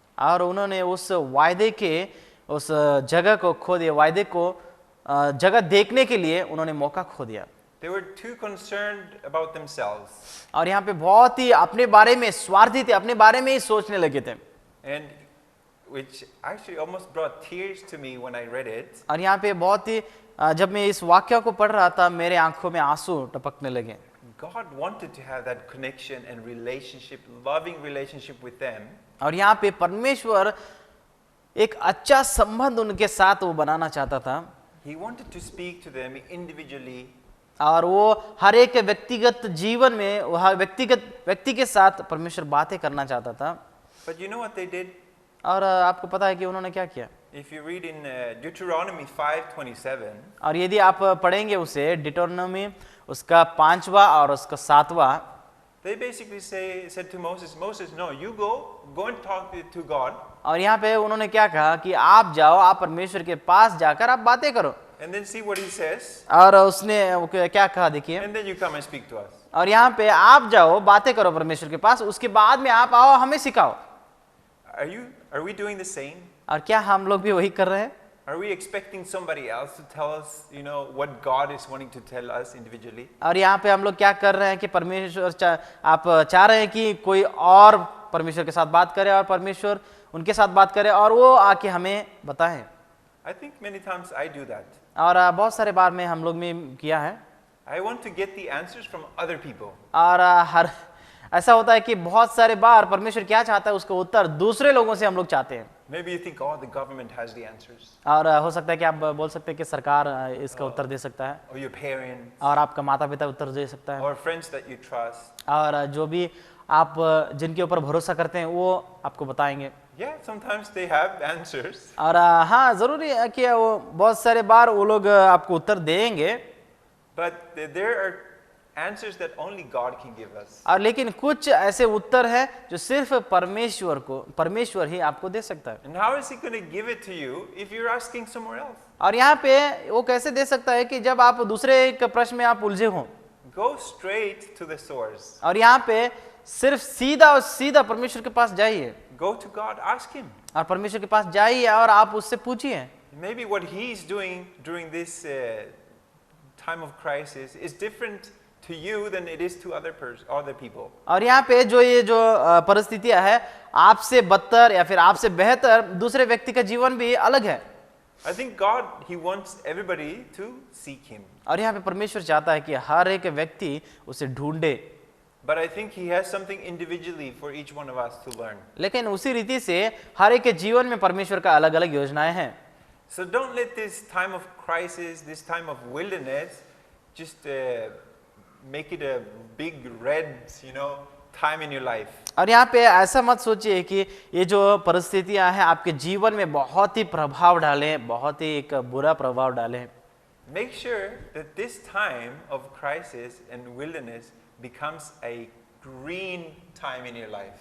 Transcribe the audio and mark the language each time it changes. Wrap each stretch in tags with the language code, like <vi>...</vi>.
<hi>और उन्होंने उस वायदे के उस जगह को खो दिया, वायदे को जगह देखने के लिए उन्होंने मौका खो दिया।</hi> <en>They were too concerned about themselves.</en> <hi>और यहाँ पे बहुत ही अपने बारे में स्वार्थी थे, अपने बारे में ही सोचने लगे थे,</hi> <en>And which actually almost brought tears to me when I read it.</en> <hi>और यहाँ पे बहुत ही जब मैं इस वाक्य को पढ़ रहा था मेरे आंखों में आंसू टपकने लगे।</hi> <en>God wanted to have that connection and relationship, loving relationship with them.</en> <hi>और यहाँ पे परमेश्वर एक अच्छा संबंध उनके साथ वो बनाना चाहता था,</hi> <en>He wanted to speak to them individually.</en> <hi>और वो हर एक व्यक्तिगत जीवन में वह व्यक्ति के साथ परमेश्वर बातें करना चाहता था।</hi> <en>But you know what they did?</en> <hi>और आपको पता है कि उन्होंने क्या किया।</hi> <en>If you read in Deuteronomy 5:27,</en> <hi>और यदि आप पढ़ेंगे उसे डिटोनोमी उसका 5वां और उसका 7वां,</hi> <en>they basically said to Moses, no, you go and talk to God,</en> <hi>और यहाँ पे उन्होंने क्या कहा कि आप जाओ, आप परमेश्वर के पास जाकर आप बातें करो,</hi> <en>and then see what he says,</en> <hi>और उसने क्या कहा देखिए,</hi> <en>and then you come and speak to us.</en> <hi>और यहाँ पे आप जाओ बातें करो परमेश्वर के पास, उसके बाद में आप आओ हमें सिखाओ।</hi> <en>Are we doing the same?</en> <hi>और क्या हम लोग भी वही कर रहे हैं?</hi> <en>Are we expecting somebody else to tell us, you know, what God is wanting to tell us individually?</en> <hi>और यहाँ पे हम लोग क्या कर रहे हैं कि परमेश्वर आप चाह रहे हैं कि कोई और परमेश्वर के साथ बात करे और परमेश्वर उनके साथ बात करे और वो आके हमें बताएं।</hi> <en>I think many times I do that.</en> <hi>और बहुत सारे बार में हम लोग में किया है,</hi> <en>I want to get the answers from other people.</en> <hi>और हर ऐसा होता है कि बहुत सारे बार परमेश्वर क्या चाहता है उसका उत्तर दूसरे लोगों से हम लोग चाहते हैं।</hi> <en>Maybe you think, oh, the government has the answers,</en> <hi>और हो सकता है कि आप बोल सकते हैं कि सरकार इसका उत्तर दे सकता है,</hi> <en>or your parents,</en> <hi>और आपका माता पिता उत्तर दे सकता है,</hi> <en>or friends that you trust.</en> <hi>और जो भी आप जिनके ऊपर भरोसा करते हैं वो आपको बताएंगे।</hi> <en>Yeah, sometimes they have answers.</en> <hi>और हाँ, जरूरी है कि वो बहुत सारे बार वो लोग आपको उत्तर देंगे,</hi> <en>But there are answers that only God can give us.</en> <hi>और लेकिन कुछ ऐसे उत्तर हैं जो सिर्फ परमेश्वर ही आपको दे सकता है।</hi> <en>And how is He going to give it to you if you're asking somewhere else?</en> <hi>और यहाँ पे वो कैसे दे सकता है कि जब आप दूसरे एक प्रश्न में आप उलझे हो,</hi> <en>Go straight to the source.</en> <hi>और यहाँ पे सिर्फ सीधा और सीधा परमेश्वर के पास जाइए,</hi> <en>Go to God, ask Him.</en> <hi>और परमेश्वर के पास जाइए और आप उससे पूछिए।</hi> <en>Maybe what He's doing during this time of crisis is different to you than it is to other people.</en> <hi>और यहाँ पे ये जो परिस्थितियां है, आपसे बदतर या फिर आपसे बेहतर दूसरे व्यक्ति का जीवन भी अलग है।</hi> <en>I think God, He wants everybody to seek Him.</en> <hi>और यहाँ पे परमेश्वर चाहता है कि हर एक व्यक्ति उसे ढूंढे,</hi> <en>But I think He has something individually for each one of us to learn.</en> <hi>लेकिन उसी रीति से हर एक के जीवन में परमेश्वर का अलग अलग योजनाएं हैं।</hi> <en>So don't let this time of crisis, this time of wilderness, just make it a big red, time in your life.</en> <hi>और यहाँ पे ऐसा मत सोचिए कि ये जो परिस्थितियां हैं आपके जीवन में बहुत ही प्रभाव डालें, बहुत ही एक बुरा प्रभाव डालें।</hi> <en>Make sure that this time of crisis and wilderness becomes a green time in your life.</en>